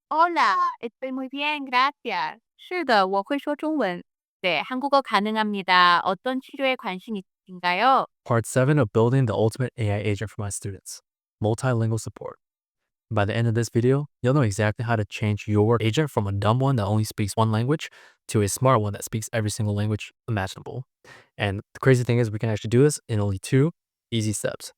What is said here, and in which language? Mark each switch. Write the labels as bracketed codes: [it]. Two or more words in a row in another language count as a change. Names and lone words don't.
[es] Hola, estoy muy bien, gracias. [zh] 是的,我会说中文. [ko] 네, 한국어 가능합니다. 어떤 치료에 관심 있으신가요? [en] Part 7 of building the ultimate AI agent for my students. Multilingual support. By the end of this video, you'll know exactly how to change your agent from a dumb one that only speaks one language to a smart one that speaks every single language imaginable. And the crazy thing is we can actually do this in only 2 easy steps.